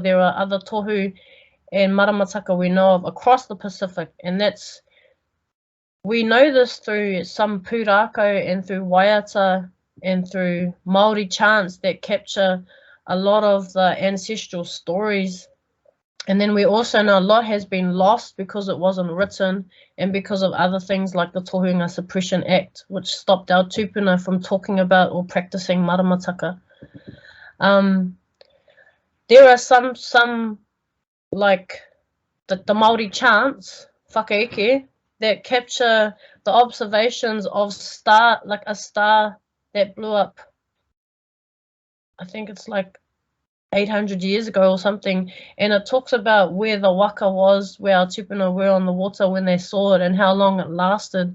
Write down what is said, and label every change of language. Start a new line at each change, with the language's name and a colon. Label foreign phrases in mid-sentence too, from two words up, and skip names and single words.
English: There are other tohu and Maramataka we know of across the Pacific, and we know this through some pūrākau and through waiata and through Māori chants that capture a lot of the ancestral stories And then we also know a lot has been lost because it wasn't written and because of other things like the Tohunga Suppression Act, which stopped our tupuna from talking about or practicing Maramataka. There are some like the Māori chants, whakaeke, that capture the observations of a star that blew up. I think it's like 800 years ago or something, and it talks about where the waka was, where our tupuna were on the water when they saw it, and how long it lasted.